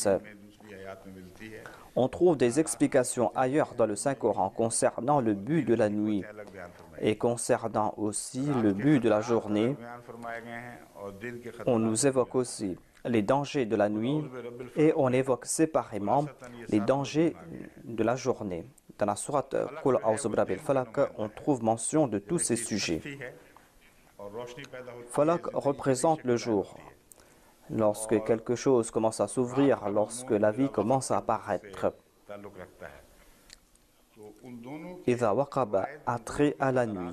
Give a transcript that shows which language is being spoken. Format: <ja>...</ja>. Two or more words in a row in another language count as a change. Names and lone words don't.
<hi>में दूसरी आयत में मिलती है</hi> <fr>On trouve des explications ailleurs dans le Saint-Coran concernant le but de la nuit.</fr> <hi>अलग बयान फरमाई</hi> <fr>Et concernant aussi le but de la journée, on nous évoque aussi les dangers de la nuit et on évoque séparément les dangers de la journée. Dans la sourate Qul a'udhu birabbil falaq, on trouve mention de tous ces sujets. Falaq représente le jour. Lorsque quelque chose commence à s'ouvrir, lorsque la vie commence à apparaître.</fr> <ar>إذا وقب</ar> <fr>a trait à la nuit.</fr>